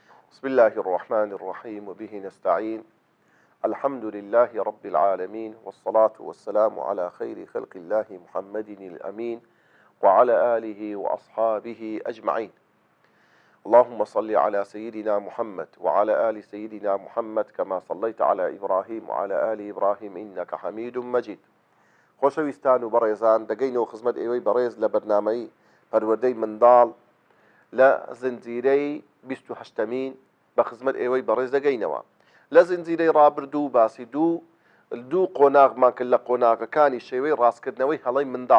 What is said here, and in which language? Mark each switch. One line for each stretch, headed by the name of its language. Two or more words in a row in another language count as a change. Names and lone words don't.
Arabic: بسم الله الرحمن الرحيم وبه نستعين. الحمد لله رب العالمين، والصلاة والسلام على خير خلق الله محمد الأمين وعلى آله وأصحابه أجمعين. اللهم صل على سيدنا محمد وعلى آل سيدنا محمد كما صليت على إبراهيم وعلى آل إبراهيم إنك حميد مجيد.
Central Kurdish: خۆشەویستان و بەڕێزان، دەگەینەوە خزمەت ئێوەی بەڕێز لە بەرنامەی پەروەردەی منداڵ لە زنجیرەی 28مین بە خزمەت ئێوەی بەڕێز دەگەینەوە. لە زنجیرەی ڕابردوو باسی دوو قۆناغمان کرد لە قۆناغەکانی شێوەی ڕاستکردنەوەی هەڵەی منداڵ.